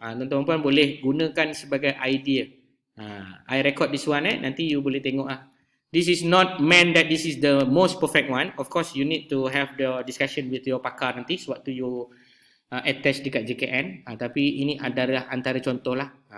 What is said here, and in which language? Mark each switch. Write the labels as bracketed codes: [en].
[ms] Tuan-tuan puan boleh gunakan sebagai idea. [en] I record this one. [ms] Nanti you boleh tengok. [en] This is not meant that this is the most perfect one. Of course, you need to have the discussion with your pakar nanti sewaktu you attach dekat JKN. [ms] Tapi ini adalah antara contoh lah.